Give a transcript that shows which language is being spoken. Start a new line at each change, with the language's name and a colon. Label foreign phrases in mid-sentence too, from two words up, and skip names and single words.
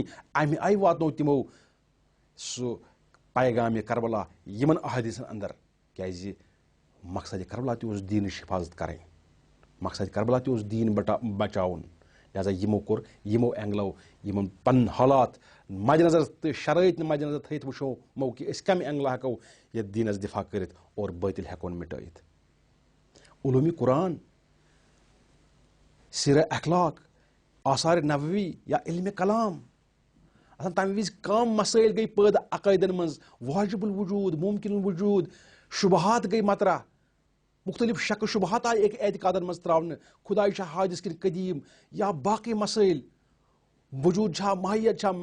Kashmiri: امہِ آیہِ واتنوو تِمو سُہ پیغامِ کربلا یِمن احادیثن اندر، کیازِ مقصد کربلا تہِ اوس دیٖنٕچ حفاظت کرٕنۍ، مقصد کربلا تہِ اوس دیٖن بچاوُن. لہذا یِمو کوٚر یِمو اینگلو یِمن پنٕنۍ حالات مد نظر تہٕ شرٲیط مد نظر تھٲیِتھ وٕچھو کہِ أسۍ کمہِ اینگلہٕ ہٮ۪کو یتھ دیٖنس دِفاع کٔرِتھ اور بٲطِل ہٮ۪کون مٹٲیِتھ. علوٗمِ قرآن، سیرہ اخلاق، آثار نبوی یا علمِ کلام، آسان تمہِ وِزِ کم مسٲیل گٔے پٲدٕ عقٲیدن منٛز، واجب الوجوٗد، ممکن الوجوٗد، شُبہات گٔے مطرح، مختلف شکہٕ شُبہات آیہِ أکۍ اعتقادن منٛز تراونہٕ، خۄداے چھا حادث کِنہٕ قدیٖم یا باقٕے مسٲیل، وجوٗد چھا ماہیت چھا.